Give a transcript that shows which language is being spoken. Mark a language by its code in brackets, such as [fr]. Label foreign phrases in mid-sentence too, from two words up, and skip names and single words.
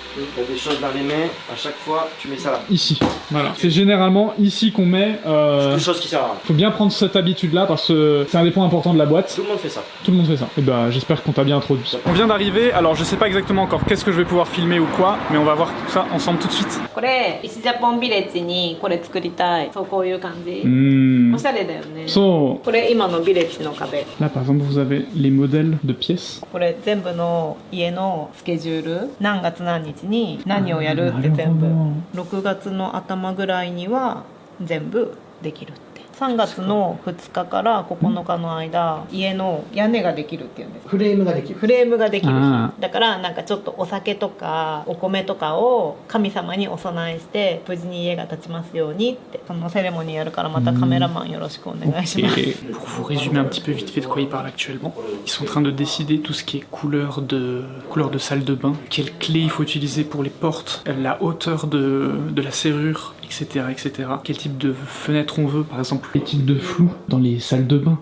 [fr] Tu as des choses dans les mains. À chaque fois, tu mets ça là. Ici. Voilà. C'est généralement ici qu'on met. Des choses qui servent à rien. Faut bien prendre cette habitude là parce que c'est un des points importants de la boîte. Tout le monde fait ça. Tout le monde fait ça. Et bah j'espère qu'on t'a bien introduit. On vient d'arriver, alors je sais pas exactement encore qu'est-ce que je vais pouvoir filmer ou quoi, mais on va voir tout ça ensemble tout de suite. [ja] これ石ジャポンビレッジにこれ作りたい。そうこういう感じ。 Hmm. おしゃれだよね。 So, これ今のビレッジの壁。 [fr] là par exemple vous avez les modèles de pièces. [ja] これ全部の家のスケジュール。何月何日に何をやるって全部。6月の頭ぐらいには全部できるって。3月の2日から9日の間家の屋根ができるっていうんですフレームができる。フレームができるあだからなんかちょっとお酒とかお米とかを神様にお供えして無事に家が建ちますようにってそのセレモニーやるからまたカメラマンよろしくお願いします [fr] Et pour vous résumer un petit peu vite fait de quoi ils parlent actuellement, ils sont en train de décider tout ce qui est couleur de salle de bain, quelle clé il faut utiliser pour les portes, la hauteur de la serrure, etc. Quel type de fenêtre on veut, par exemple. Les types de flou dans les salles de bain.